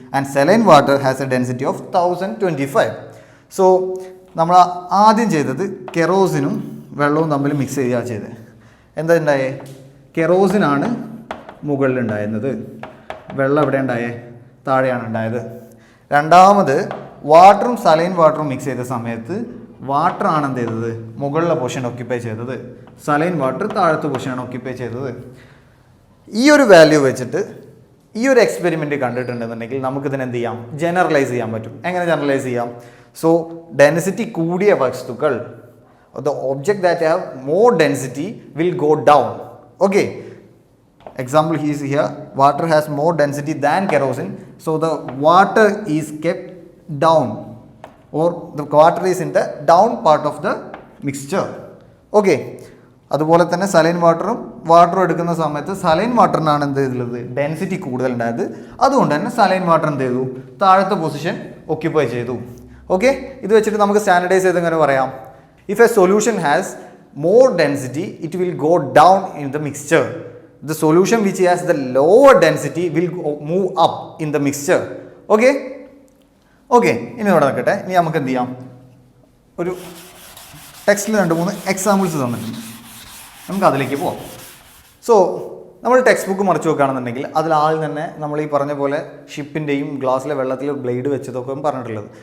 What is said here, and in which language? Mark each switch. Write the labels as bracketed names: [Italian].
[English] And saline water has a density of 1025. [Malayalam] So, നമ്മൾ ആദ്യം ചെയ്തത് കെറോസിനും വെള്ളവും തമ്മിൽ മിക്സ് ചെയ്യുക ചെയ്തത്. എന്താ ഉണ്ടായേ? കെറോസിനാണ് മുകളിലുണ്ടായിരുന്നത്, വെള്ളം എവിടെ ഉണ്ടായേ? താഴെയാണ് ഉണ്ടായത്. രണ്ടാമത് വാട്ടറും സലൈൻ വാട്ടറും മിക്സ് ചെയ്ത സമയത്ത് വാട്ടർ ആണ് എന്ത് ചെയ്തത്? മുകളിലെ പൊസിഷൻ ഓക്യുപ്പൈ ചെയ്തത്. സലൈൻ വാട്ടർ താഴത്തെ പൊസിഷനാണ് ഓക്യുപ്പൈ ചെയ്തത്. ഈ ഒരു വാല്യൂ വെച്ചിട്ട് ഈ ഒരു എക്സ്പെരിമെൻറ്റ് കണ്ടിട്ടുണ്ടെന്നുണ്ടെങ്കിൽ നമുക്കിതിനെ എന്ത് ചെയ്യാം? ജനറലൈസ് ചെയ്യാൻ പറ്റും. എങ്ങനെ ജനറലൈസ് ചെയ്യാം? [English] so [Malayalam] ഡെൻസിറ്റി കൂടിയ വസ്തുക്കൾ, [English] The object that have more density will go down. Okay, example he is here, water has more density than kerosene, so the water is kept down, or the water is in the down part of the mixture. [Malayalam] Okay, അതുപോലെ തന്നെ saline വാട്ടറും എടുക്കുന്ന സമയത്ത് saline വാട്ടറിനാണ് എന്ത് ചെയ്തുള്ളത്? Density കൂടുതലുണ്ടായത്. അതുകൊണ്ട് തന്നെ saline water എന്ത് ചെയ്തു? താഴത്തെ പൊസിഷൻ ഒക്യുപ്പൈ ചെയ്തു. ഓക്കെ, ഇത് വെച്ചിട്ട് നമുക്ക് സ്റ്റാൻഡർഡൈസ് ചെയ്ത് എങ്ങനെ പറയാം? [English] If a solution has more density it will go down in the mixture. The solution which has the lower density will move up in the mixture. Okay? [Malayalam] Okay, ഇനി ഇവിടെ നിൽക്കട്ടെ. ഇനി നമുക്ക് എന്ത് ചെയ്യാം? ഒരു ടെക്സ്റ്റിൽ 2-3 എക്സാമ്പിൾസ് തന്നിട്ടുണ്ട്. നമുക്ക് അതിലേക്ക് പോവാം. സോ നമ്മൾ ടെക്സ്റ്റ് ബുക്ക് മറിച്ച് നോക്കുകയാണെന്നുണ്ടെങ്കിൽ അതിൽ ആദ്യം തന്നെ നമ്മൾ ഈ പറഞ്ഞ പോലെ ഷിപ്പിൻ്റെയും ഗ്ലാസ്സിലെ വെള്ളത്തിൽ ബ്ലേഡ് വെച്ചതൊക്കെ പറഞ്ഞിട്ടുള്ളത്.